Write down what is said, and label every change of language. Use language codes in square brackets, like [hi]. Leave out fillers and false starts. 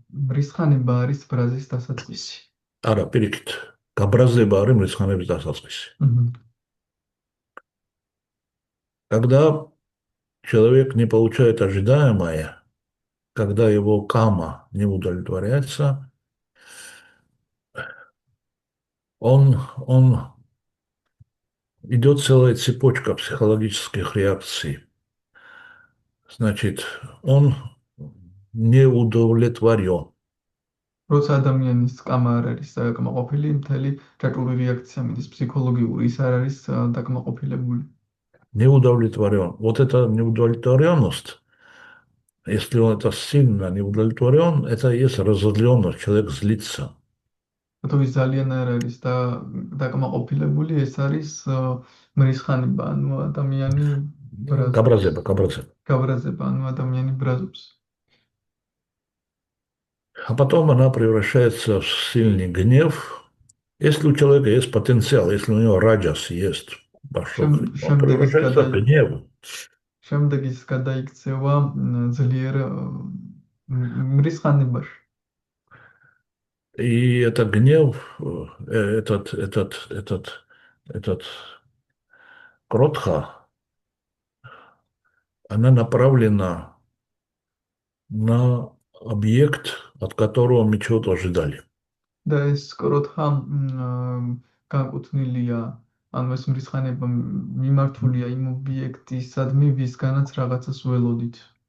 [ka] რისხანება არის ბრაზის დასაწყისი. არა, პირიქით, გაბრაზება არის რისხანების დასაწყისი. [ru] Когда человек не получает ожидаемое, когда его кама не удовлетворяется, идет целая цепочка психологических реакций. Значит, он не удовлетворен. [ka] როცა ადამიანის კამა არ არის დაკმაყოფილი, მთელი ჭაჭული რეაქცია მიდის ფსიქოლოგიური, ის არ არის დაკმაყოფილებული. [ru] Не удовлетворен. Вот эта неудовлетворенность, если он это сильно не удовлетворен, это и есть разозленность, человек злится. [ka] თუ ის ძალიან არ არის დაკმაყოფილებული, ეს არის მრისხანება, ანუ ადამიანი გაბრაზება, ანუ ადამიანი ბრაზობს. [ru] А потом она превращается в сильный гнев. Если у человека есть потенциал, если у него раджас есть, он превращается в гнев. [ka] შემდეგ ის გადაიქცევა ძლიერ მრისხანებაში. [ru] И этот гнев, этот кротха, она направлена на объект, от которого мы чего-то ожидали. [ka] და ეს კროთხა განკუთვნილია, ანუ ეს მრისხანება მიმართულია იმ ობიექტისადმი, ვისგანაც რაღაცას ველოდით.